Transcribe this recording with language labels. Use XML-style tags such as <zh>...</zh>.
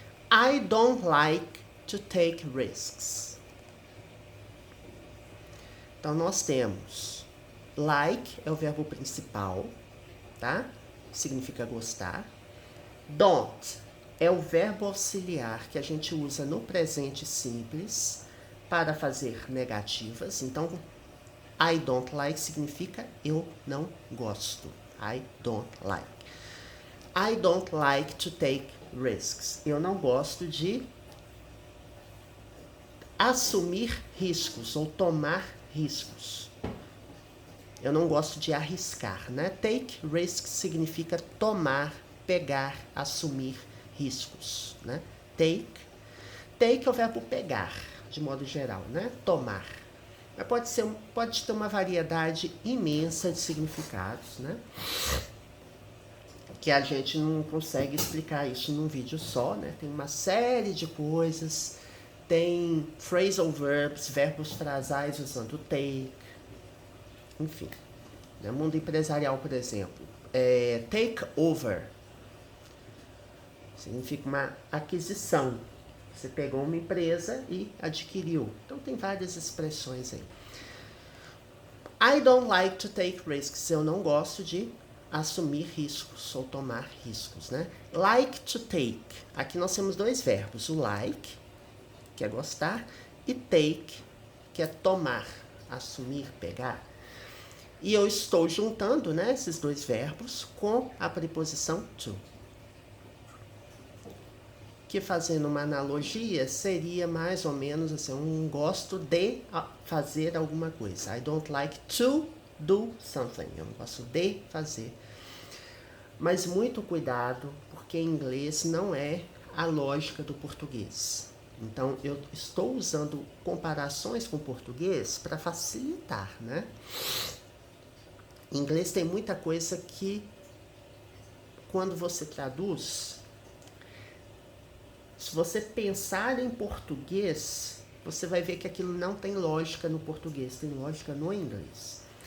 <en>I don't like to take risks.</en> <pt>Então, nós temos like, é o verbo principal, tá? Significa gostar. Don't é o verbo auxiliar que a gente usa no presente simples para fazer negativas. Então,</pt> <en>I don't like</en> <pt>significa eu não gosto.</pt> <en>I don't like. I don't like to take risks.</en> <pt>Eu não gosto de assumir riscos ou tomar riscos. Eu não gosto de arriscar, né? Take risks significa tomar, pegar, assumir riscos, né? Take é o verbo pegar, de modo geral, né? Tomar. Mas pode ter uma variedade imensa de significados, né? Que a gente não consegue explicar isso num vídeo só, né? Tem uma série de coisas, tem phrasal verbs, verbos frasais usando take, enfim. No mundo empresarial, por exemplo, take over significa uma aquisição. Você pegou uma empresa e adquiriu. Então tem várias expressões aí.</pt> <en>I don't like to take risks.</en> <pt>Eu não gosto de assumir riscos ou tomar riscos, né? Like to take. Aqui nós temos dois verbos. O like, que é gostar, e take, que é tomar, assumir, pegar. E eu estou juntando, né, esses dois verbos com a preposição to. Que, fazendo uma analogia, seria mais ou menos assim, um gosto de fazer alguma coisa.</pt> <en>I don't like to do something.</en> <pt>Eu não gosto de fazer. Mas muito cuidado, porque em inglês não é a lógica do português. Então, eu estou usando comparações com o português para facilitar, né? Em inglês tem muita coisa que, quando você traduz, se você pensar em português, você vai ver que aquilo não tem lógica no português, tem lógica no inglês.</pt>